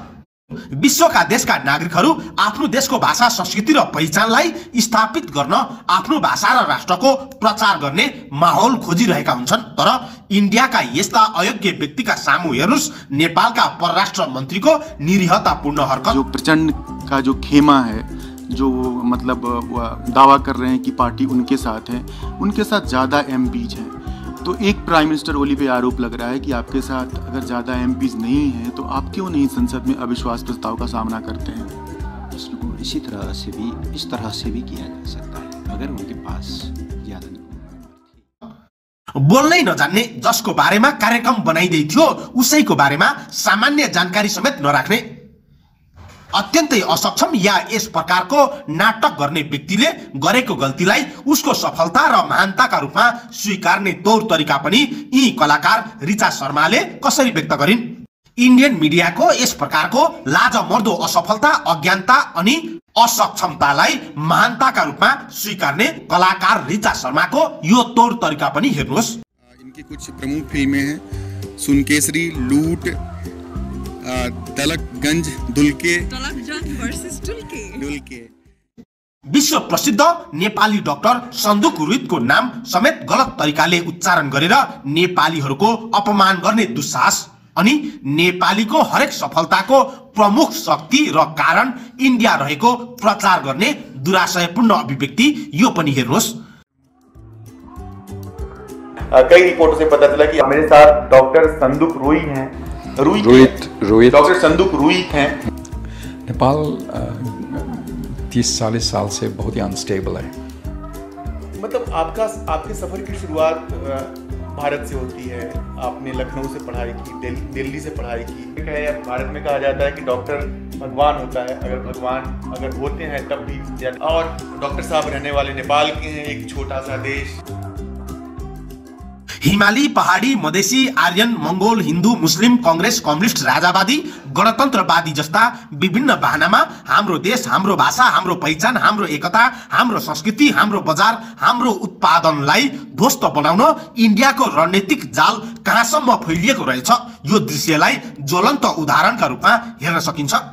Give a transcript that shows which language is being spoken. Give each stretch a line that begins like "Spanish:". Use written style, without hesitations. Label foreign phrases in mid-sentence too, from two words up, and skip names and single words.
Nepali: विश्वका देशका नागरिकहरू आफ्नो देशको भाषा, संस्कृति र पहिचानलाई स्थापित गर्न आफ्नो भाषा र राष्ट्रको प्रचार गर्ने माहौल खोजिरहेका हुन्छन्। तर इन्डियाका यस्ता अयोग्य व्यक्तिका सामु हेर्नुस् नेपालका परराष्ट्र मन्त्रीको निरीहतापूर्ण हरकत।
Hindi: जो प्रचण्ड का जो खेमा है, जो मतलब दावा कर रहे हैं कि पार्टी उनके साथ है, उनके साथ ज़्यादा एमपीज हैं। तो एक
English: prime minister
Hindi: ओली पे आरोप लग रहा है कि आपके साथ अगर ज़्यादा एमपीज नहीं हैं तो आप क्यों नहीं संसद में अविश्वास प्रस्ताव का सामना करते हैं? इसको इस तरह से भी किया जा सकता है अगर उनके पास ज़्यादा नहीं।
Nepali: बोल्नै नजान्ने, जसको बारेमा कार्यक्रम बनाइदै थियो उसैको बारेमा सामान्य जानकारी समेत नराख्ने, अत्यन्तै असक्षम या यस प्रकारको नाटक गर्ने व्यक्तिले गरेको गल्तीलाई उसको सफलता र महानताका रूपमा स्वीकार्ने तौर तरिका पनि यी कलाकार रिचा शर्माले कसरी व्यक्त गरिन्? इन्डियन मिडियाको यस प्रकारको लाजमर्दो असफलता, अज्ञानता अनि असक्षमतालाई महानताका रूपमा स्वीकार्ने कलाकार रिचा शर्माको यो तौर तरिका पनि हेर्नुहोस्।
Hindi: इनकी कुछ प्रमुख फिल्में हैं, सुनकेसरी, लूट, तलकगंज, दुल्के।
Nepali: विश्व प्रसिद्ध नेपाली डाक्टर सन्दुक रुइतको नाम समेत गलत तरिकाले उच्चारण गरेर नेपालीहरूको अपमान गर्ने दुस्साहस अनि नेपालीको हरेक सफलताको प्रमुख शक्ति र कारण इन्डिया रहेको प्रचार गर्ने दुराशयपूर्ण अभिव्यक्ति यो पनि हेर्नुहोस्।
Hindi: कई रिपोर्टों से पता चला कि मेरे साथ डॉक्टर संदुक रुई हैं, रुई डॉक्टर संदुक रुइत हैं। नेपाल 30-40 साल से बहुत ही अनस्टेबल है। मतलब आपके सफर की शुरुआत भारत से होती है, आपने लखनऊ से पढ़ाई की, दिल्ली से पढ़ाई की। भारत में कहा जाता है कि डॉक्टर भगवान होता है, अगर भगवान अगर होते हैं तब भी। और डॉक्टर साहब रहने वाले नेपाल के हैं, एक छोटा सा देश।
Nepali: हिमाली, पहाडी, मधेसी, आर्यन, मंगोल, हिन्दू, मुस्लिम, कांग्रेस, कम्युनिस्ट, राजावादी, गणतन्त्रवादी जस्ता विभिन्न बहानामा हाम्रो देश, हाम्रो भाषा, हाम्रो पहिचान, हाम्रो एकता, हाम्रो संस्कृति, हाम्रो बजार, हाम्रो उत्पादनलाई ध्वस्त बनाउन इन्डियाको रणनीतिक जाल कहाँसम्म फैलिएको रहेछ, यो दृश्यलाई ज्वलन्त उदाहरणका रूपमा हेर्न सकिन्छ।